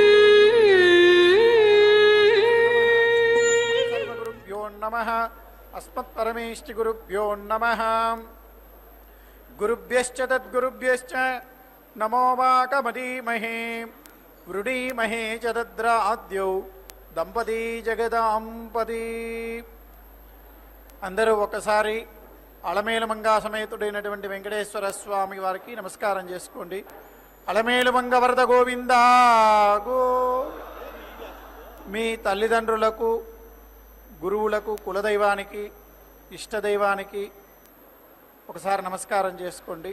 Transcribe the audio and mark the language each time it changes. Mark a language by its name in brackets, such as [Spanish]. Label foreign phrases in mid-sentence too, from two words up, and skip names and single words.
[Sanskrit] सर्वगुरुभ्यो नमः। अस्मत्परमेष्टिगुरुभ्यो नमः। गुरुभ्यश्च तद्गुरुभ्यश्च नमो वाकमधीमहे वृणीमहे च तद्राद्यौ దంపతి జగదాంపతి. [Telugu] అందరూ ఒకసారి అలమేలుమంగా సమేతుడైనటువంటి వెంకటేశ్వర స్వామి వారికి నమస్కారం చేసుకోండి. అలమేలుమంగ వరద గోవింద గో. మీ తల్లిదండ్రులకు, గురువులకు, కులదైవానికి, ఇష్టదైవానికి ఒకసారి నమస్కారం చేసుకోండి.